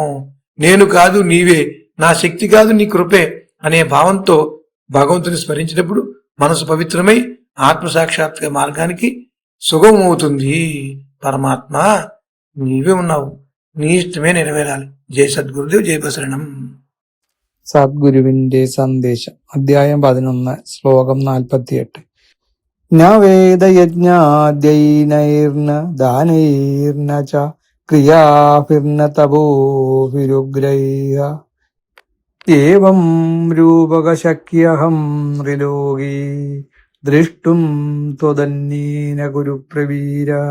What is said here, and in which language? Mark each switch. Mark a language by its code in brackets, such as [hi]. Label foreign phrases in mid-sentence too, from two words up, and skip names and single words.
[te] నేను కాదు నీవే, నా శక్తి కాదు నీ కృపే అనే భావంతో భగవంతుని స్మరించినప్పుడు మనసు పవిత్రమై ఆత్మసాక్షాత్కార మార్గానికి సుగమవుతుంది. పరమాత్మ నీవే ఉన్నావు, నీ ఇష్టమే నెరవేరాలి. జై సద్గురుదేవ్, జై బసరణం. [ml] സദ്ഗുരുവിന്റെ സന്ദേശം. അധ്യായം 11, ശ്ലോകം 48. [sa] ന വേദയജ്ഞാദ്യൈനൈർന ദാനൈർന ച ക്രിയാഭിർന തപോഭിരുഗ്രൈഃ ഏവം രൂപകശക്യഹം ത്രിലോകീ ദൃഷ്ടും ത്വദന്യേന ഗുരുപ്രവീര.